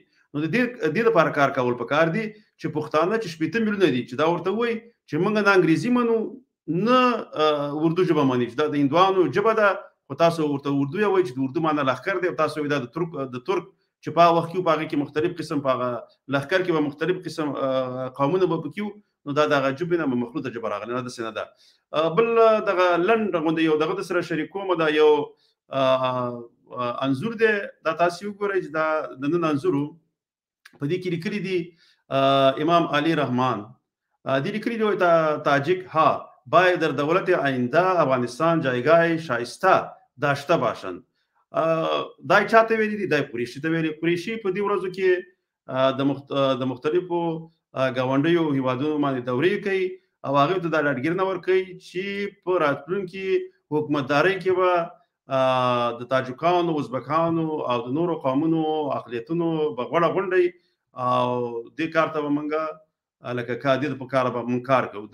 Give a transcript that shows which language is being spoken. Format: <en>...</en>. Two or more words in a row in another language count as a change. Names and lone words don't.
<ps>نو د دې لپاره کار کول پکار دي چې پښتانه چې 80 میلیونه دي چې دا ورته وایي چې موږ نه انګریزي منو نه اردو ژبه مني چې دا د هندوانو ژبه ده، خو تاسو ورته اردو یې وایي چې د اردو معنی لښکر دی او تاسو وایي دا د ترک چې په هغه وخت کې په هغې کې مختلف قسم په هغه لښکر کې به مختلف قسم قومونه به پکې وو، نو دا د هغه ژبې نه مخلوطه ژبه راغلې نه، داسې نه ده. بل دغه لنډ غوندې یو دغه د سره شریکوم، دا یو انځور دی، دا تاسو وګورئ چې دا د نن انځور په دې کې لیکلي دي امام علی رحمان دې لیکلي دي</ps> <fa>تاجیک ها باید در دولت آینده افغانستان جایگاه شایسته داشته باشند.</fa> <ps>دا چاته ویلي دي؟ دا قریشي ته ویلي. قریشي په دې ورځو کې د مختلفو ګاونډیو هیوادونو باندې دورې کوي او هغه ته د ډاډګیرنه ورکوي چې په راتلونکي حکومتدارۍ کې به د تاجکانو، ازبکانو او د نورو قومونو اقلیتونو به غوړه غونډي او دې کار ته به موږ لکه کادر په کار به موږ کار کوو.</ps>